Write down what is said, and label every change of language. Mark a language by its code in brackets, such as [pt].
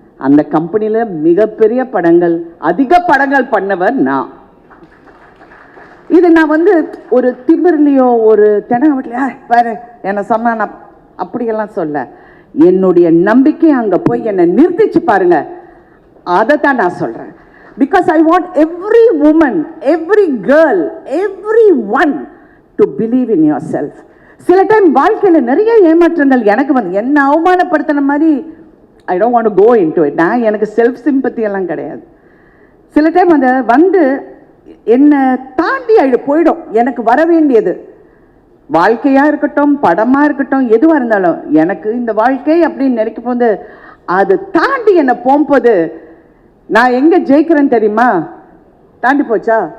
[ta] அந்த கம்பெனியில் மிகப்பெரிய படங்கள், அதிக படங்கள் பண்ணவர் நான். இது நான் வந்து ஒரு திமிர்லையோ ஒரு தெனாவட்டிலையோ பாரு என்னை சொன்னா நான் அப்படியெல்லாம் சொல்ல, என்னுடைய நம்பிக்கை அங்கே போய் என்னை நிறுத்திச்சு பாருங்க, அதை தான் நான் சொல்கிறேன். [en] Because I want every woman, every girl, everyone to believe in yourself. [ta] சில டைம் வாழ்க்கையில் நிறைய ஏமாற்றங்கள் எனக்கு வந்து என்ன அவமானப்படுத்தின மாதிரி [en] I don't want to go into it. [ta] நான் எனக்கு செல்ஃப் சிம்பத்தி எல்லாம் கிடையாது. சில டைம் அந்த வந்து என்னை தாண்டி போயிடும். எனக்கு வர வேண்டியது வாழ்க்கையாக இருக்கட்டும், படமாக இருக்கட்டும், எதுவாக இருந்தாலும் எனக்கு இந்த வாழ்க்கை அப்படின்னு நினைக்கும் போது அது தாண்டி என்னை போகும்போது நான் எங்கே ஜெயிக்கிறேன்னு தெரியுமா? தாண்டி போச்சா?